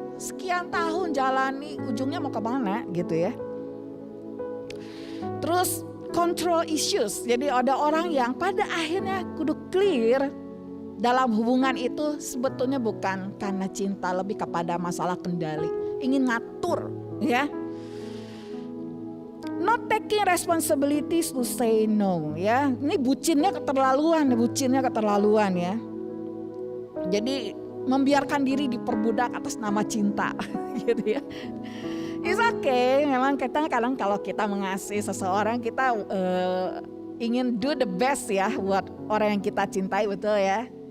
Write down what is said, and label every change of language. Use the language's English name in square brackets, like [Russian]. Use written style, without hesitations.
[Indonesian] Sekian tahun jalani ujungnya mau ke mana gitu ya. Terus [English] control issues. [Indonesian] Jadi ada orang yang pada akhirnya kudu clear dalam hubungan itu sebetulnya bukan karena cinta, lebih kepada masalah kendali, ingin ngatur ya. [English] Not taking responsibilities to say no ya. [Indonesian] Ini bucinnya keterlaluan ya. Jadi membiarkan diri diperbudak atas nama cinta gitu ya. [English] It's okay, [Indonesian] memang kita kadang kalau kita mengasihi seseorang kita ingin [English] do the best [Indonesian] ya buat orang yang kita cintai, betul ya.